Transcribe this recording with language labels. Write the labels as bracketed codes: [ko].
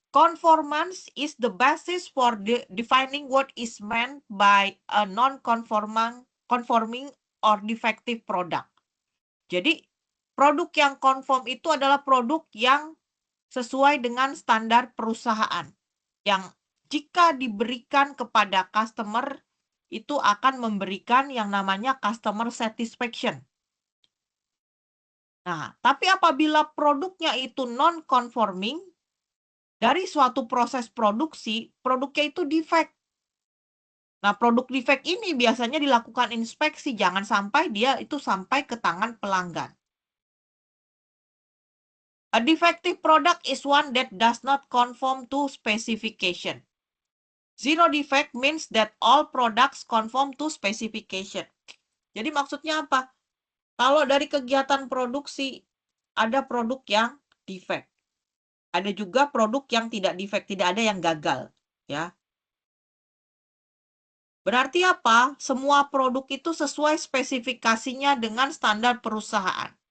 [en] Conformance is the basis for defining what is meant by a non-conforming or defective product. [id] Jadi, produk yang konform itu adalah produk yang sesuai dengan standar perusahaan. Yang jika diberikan kepada customer, itu akan memberikan yang namanya customer satisfaction. Nah, tapi apabila produknya itu non-conforming, dari suatu proses produksi, produknya itu defect. Nah, produk defect ini biasanya dilakukan inspeksi, jangan sampai dia itu sampai ke tangan pelanggan. [en] A defective product is one that does not conform to specification. Zero defect means that all products conform to specification. [id] Jadi maksudnya apa? Kalau dari kegiatan produksi ada produk yang defect. Ada juga produk yang tidak defect, tidak ada yang gagal, ya. Berarti apa? Semua produk itu sesuai spesifikasinya dengan standar perusahaan.